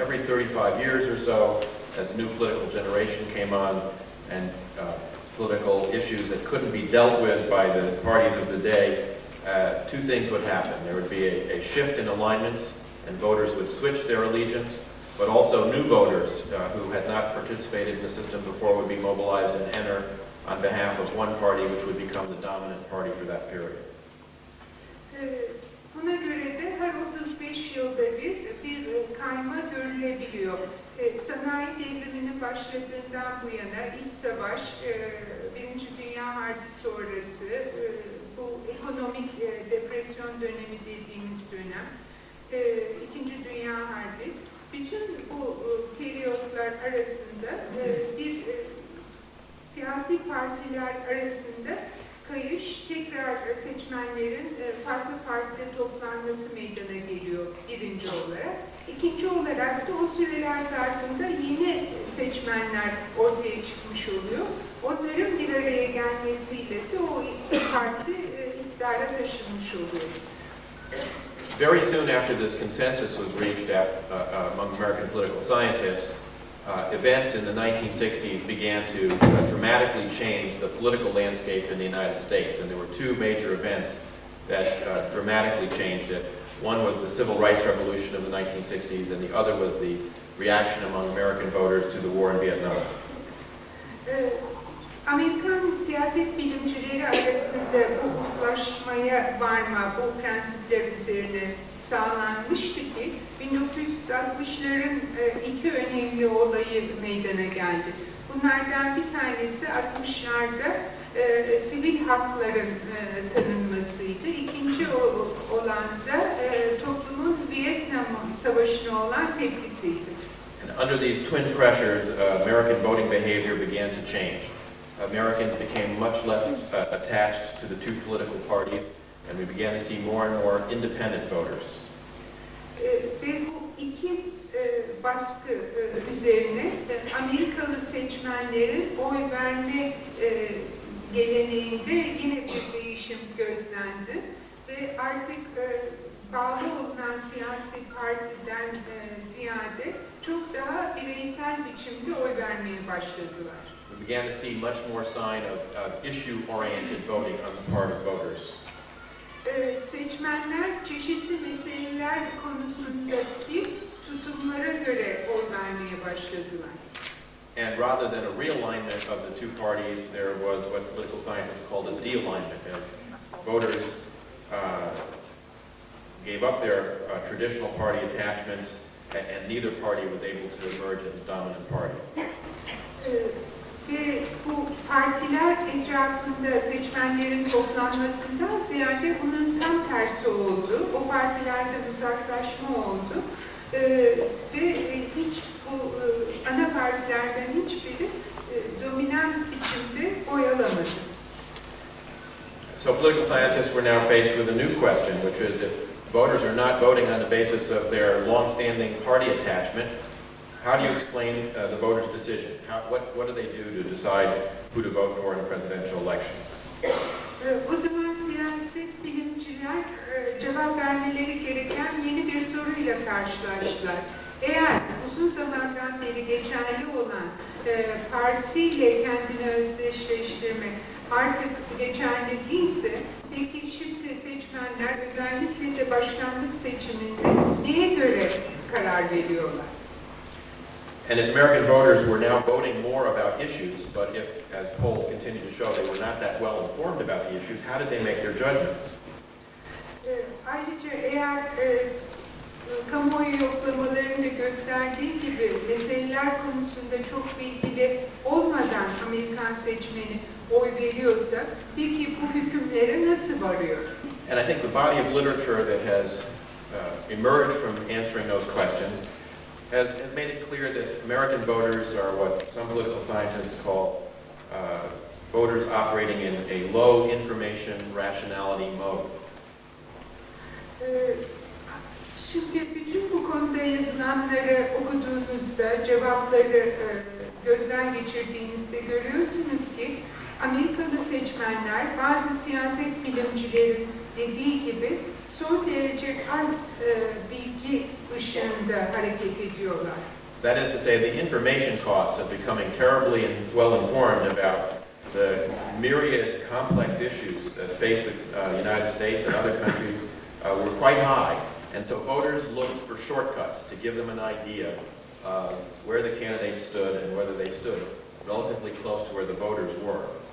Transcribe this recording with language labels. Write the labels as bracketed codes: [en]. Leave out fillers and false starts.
[en] Every 35 years or so, as a new political generation came on, and political issues that couldn't be dealt with by the parties of the day, two things would happen. There would be a shift in alignments, and voters would switch their allegiance, but also new voters who had not participated in the system before would be mobilized and enter on behalf of one party, which would become the dominant party for that period. [tr] Buna göre de her 35 yılda bir kayma görülebiliyor. Sanayi devriminin başladığından bu yana iç savaş, Birinci Dünya Harbi sonrası, bu ekonomik depresyon dönemi dediğimiz dönem, İkinci Dünya Harbi, bütün bu periyotlar arasında bir siyasi partiler arasında kayış, tekrar seçmenlerin farklı partide toplanması meydana geliyor birinci olarak. İkinci olarak da o süreler zarfında yeni seçmenler ortaya çıkmış oluyor. Onların bir araya gelmesiyle de o parti iktidara taşınmış oluyor. [en] Very soon after this consensus was reached among American political scientists, events in the 1960s began to dramatically change the political landscape in the United States. And there were two major events that dramatically changed it. One was the Civil Rights Revolution of the 1960s, and the other was the reaction among American voters to the war in Vietnam. [tr] Amerikan siyaset bilimcileri arasında bu uzlaşmaya varma, bu prensipler üzerine sağlanmıştı ki 1960'ların iki önemli olayı meydana geldi. Bunlardan bir tanesi 60'larda sivil hakların tanınmasıydı. İkinci olan da toplumun Vietnam Savaşı'na olan tepkisiydi. [en] And under these twin pressures, American voting behavior began to change. Americans became much less attached to the two political parties, and we began to see more and more independent voters. [tr] Ve bu ikiz baskı üzerine Amerikalı seçmenlerin oy verme geleneğinde yine bir değişim gözlendi ve artık bağlı olunan siyasi partiden ziyade çok daha bireysel biçimde oy vermeye başladılar. [en] We began to see much more sign of issue-oriented voting on the part of voters. [tr] Seçmenler çeşitli meseleler konusundaki tutumlara göre oy vermeye başladılar. [en] And rather than a realignment of the two parties, there was what political scientists called a de-alignment, as voters gave up their traditional party attachments, and neither party was able to emerge as a dominant party. [tr] Ve bu partiler etrafında seçmenlerin toplanmasından ziyade bunun tam tersi oldu. O partilerden uzaklaşma oldu. Ve hiç bu ana partilerden hiçbiri dominant biçimde oy alamadı. [en] So political scientists were now faced with a new question, which is if voters are not voting on the basis of their long-standing party attachment, how do you explain the voters' decision? What do they do to decide who to vote for in a presidential election? [tr] O zaman siyaset bilimciler cevap vermeleri gereken yeni bir soruyla karşılaştılar. Eğer uzun zamandan beri geçerli olan partiyle kendini özdeşleştirme artık geçerli değilse, peki şimdi seçmenler özellikle de başkanlık seçiminde neye göre karar veriyorlar? [en] And if American voters were now voting more about issues, but if, as polls continue to show, they were not that well informed about the issues, how did they make their judgments? [tr] Ayrıca eğer kamuoyu yoklamalarında gösterdiği gibi meseleler neler konusunda çok bilgili olmadan Amerikan seçmeni oy veriyorsa, peki bu hükümlere nasıl varıyor? [en] And I think the body of literature that has emerged from answering those questions has made it clear that American voters are what some political scientists call voters operating in a low information rationality mode. [tr] Şimdi bütün bu konuda yazılanları okuduğunuzda, cevapları gözden geçirdiğinizde görüyorsunuz ki Amerikalı seçmenler bazı siyaset bilimcilerin dediği gibi son derece az bilgi ışığında hareket ediyorlar. [en] That is to say, the information costs of becoming terribly and well informed about the myriad complex issues that face the United States and other countries were quite high. And so voters looked for shortcuts to give them an idea of where the candidates stood and whether they stood relatively close to where the voters were.